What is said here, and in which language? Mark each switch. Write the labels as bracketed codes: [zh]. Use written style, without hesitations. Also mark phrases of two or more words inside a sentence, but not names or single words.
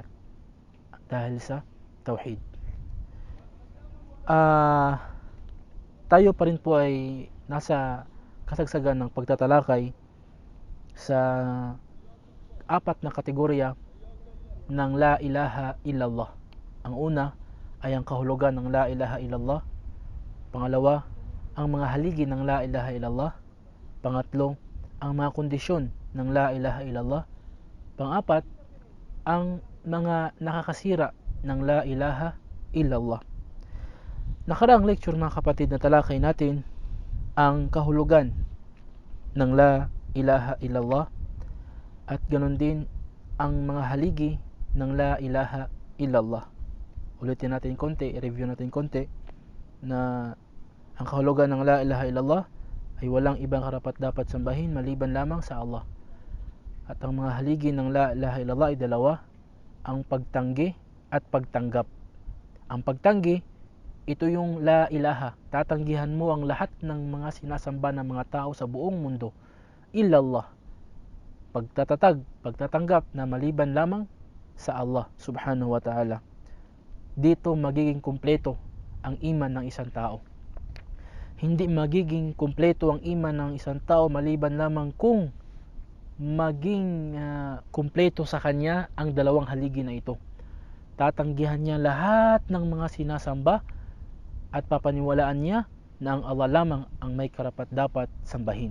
[tl] Dahil sa tauhid. Tayo pa rin po ay nasa kasagsagan ng pagtatalakay sa apat na kategorya ng [ar] لا إله إلا الله. [tl] Ang una ay ang kahulugan ng [ar] لا إله إلا الله. [tl] Pangalawa, ang mga haligi ng [ar] لا إله إلا الله. [tl] Pangatlo, ang mga kondisyon ng [ar] لا إله إلا الله. [tl] Pang-apat, ang mga nakakasira ng [ar] لا إله إلا الله. [tl] Nakaraang lecture, mga kapatid, na talakay natin ang kahulugan ng [ar] لا إله إلا الله [tl] at ganoon din ang mga haligi ng [ar] لا إله إلا الله. [tl] Ulitin natin konti, i-review natin konti na ang kahulugan ng [ar] لا إله إلا الله [tl] ay walang ibang karapat-dapat sambahin maliban lamang sa Allah. At ang mga haligi ng [ar] لا إله إلا الله [tl] ay dalawa, ang pagtanggi at pagtanggap. Ang pagtanggi, ito yung [ar] لا إله. [tl] Tatanggihan mo ang lahat ng mga sinasamba ng mga tao sa buong mundo. Illallah. Pagtatanggap na maliban lamang sa [ar] الله سبحانه وتعالى. [tl] Dito magiging kumpleto ang iman ng isang tao. Hindi magiging kumpleto ang iman ng isang tao maliban lamang kung maging kumpleto sa kanya ang dalawang haligi na ito. Tatanggihan niya lahat ng mga sinasamba at papaniwalaan niya na ang Allah lamang ang may karapat-dapat sambahin.